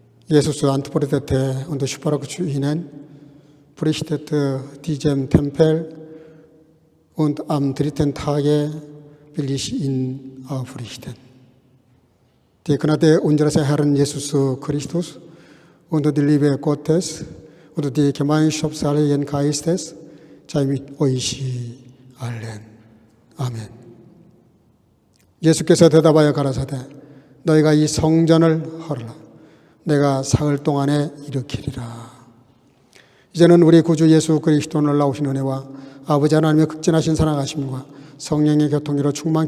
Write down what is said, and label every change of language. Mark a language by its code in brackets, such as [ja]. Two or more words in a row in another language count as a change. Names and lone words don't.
[de] Jesus antwortete und sprach zu ihnen, berichtet diesem Tempel und am dritten Tage will ich ihn aufrichten. Die Gnade unseres Herrn Jesus Christus und die Liebe Gottes und die Gemeinschaft des Heiligen Geistes sei mit euch allen. [ko] 아멘. 예수께서 대답하여 가라사대 너희가 이 성전을 헐라 내가 사흘 동안에 일으키리라. 이제는 우리 구주 예수 그리스도 놀라우신 은혜와 아버지 하나님의 극진하신 사랑하심과 성령의 교통으로 충만케